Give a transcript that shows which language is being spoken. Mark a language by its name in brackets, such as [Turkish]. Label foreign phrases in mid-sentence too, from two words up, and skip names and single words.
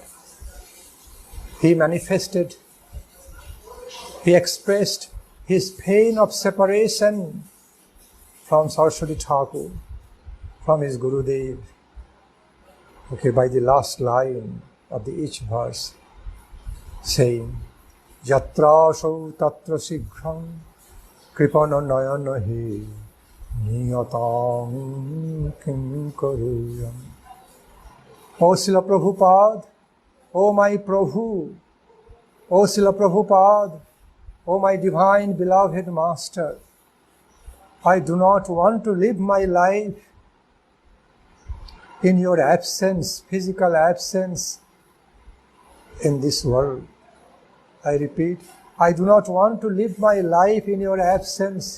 [English] He manifested, he expressed his pain of separation from Saraswati Thakur, from his Gurudev. Okay, by the last line of the each verse, saying, [Sanskrit] Yatra sau tatra sighram kripana nayana hi niyatam kim karuyam. [English] O Srila Prabhupada, O my Prabhu, O Srila Prabhupada, O my divine beloved Master, I do not want to live my life in your absence, physical absence in this world. I repeat, I do not want to live my life in your absence.